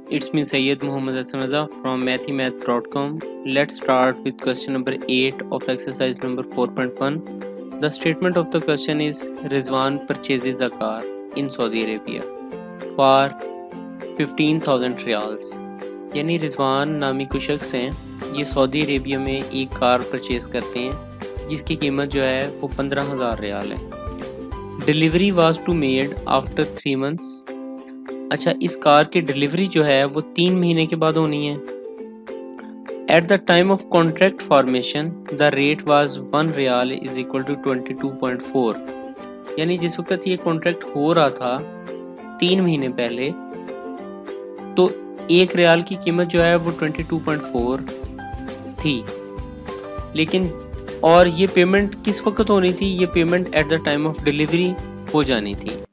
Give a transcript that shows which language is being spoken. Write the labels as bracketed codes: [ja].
[en] It's me Sayyid Muhammad Hassan Raza from mathymath.com. Let's start with question number 8 of exercise number 4.1. The statement of the question is Rizwan purchases a car in Saudi Arabia for 15,000 riyals. [ur] یعنی رضوان نامی کوئی شخص ہیں، یہ سعودی عربیہ میں ایک کار purchase کرتے ہیں جس کی قیمت جو ہے وہ 15,000 ریال ہے. [en] Delivery was to made after 3 months. [ur] اچھا، اس کار کی ڈیلیوری جو ہے وہ 3 مہینے کے بعد ہونی ہے. [en] At the time of contract formation the rate was 1 ریال is equal to 22.4. [ur] یعنی جس وقت یہ کانٹریکٹ ہو رہا تھا 3 مہینے پہلے تو 1 ریال کی قیمت جو ہے وہ 22.4 تھی. لیکن اور یہ پیمنٹ کس وقت ہونی تھی؟ یہ payment [en] at the time of delivery [ur] ہو جانی تھی.